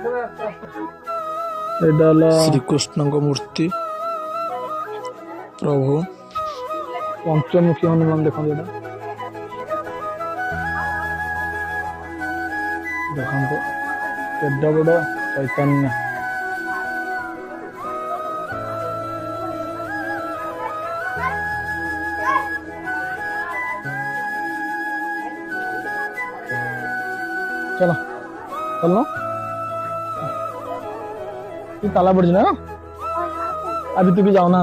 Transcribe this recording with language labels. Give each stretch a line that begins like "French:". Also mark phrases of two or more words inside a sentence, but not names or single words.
Odia: ଏଇଟା ହେଲା ଶ୍ରୀକୃଷ୍ଣଙ୍କ ମୂର୍ତ୍ତି। ପ୍ରଭୁ ପଞ୍ଚମୁଖୀ ହନୁମାନ ଦେଖନ୍ତୁ। ଏଇଟା ଦେଖନ୍ତୁ କେଡେ ବଡ଼ ଚୈତନ୍ୟ।
Hindi: चलो चलो तू ताला पड़ ना अभी तू भी जाओ ना।